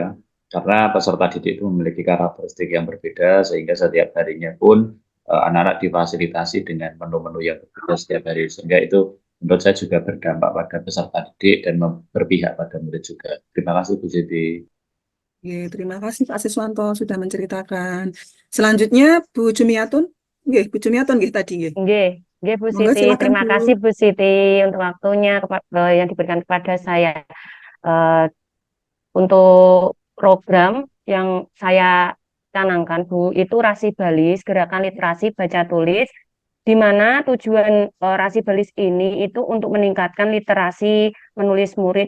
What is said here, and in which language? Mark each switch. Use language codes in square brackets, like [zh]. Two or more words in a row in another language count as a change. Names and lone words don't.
[id] Karena peserta didik itu memiliki karakteristik yang berbeda sehingga setiap harinya pun anak-anak difasilitasi dengan menu-menu yang berbeda setiap hari. Sehingga itu menurut saya juga berdampak pada peserta didik dan berpihak pada murid juga. Terima kasih Bu Siti. Oke, terima kasih Pak Siswanto sudah menceritakan. Selanjutnya Bu Jumiatun. Nggih, Bu Jumiatun nggih tadi nggih. Nggih, nggih Bu Monggo Siti. silakan Terima Bu. kasih Bu Siti untuk waktunya yang diberikan kepada saya. Eh, untuk program yang saya canangkan Bu, itu Rasi Balis, Gerakan Literasi Baca Tulis, di mana tujuan Rasi Balis ini itu untuk meningkatkan literasi menulis murid.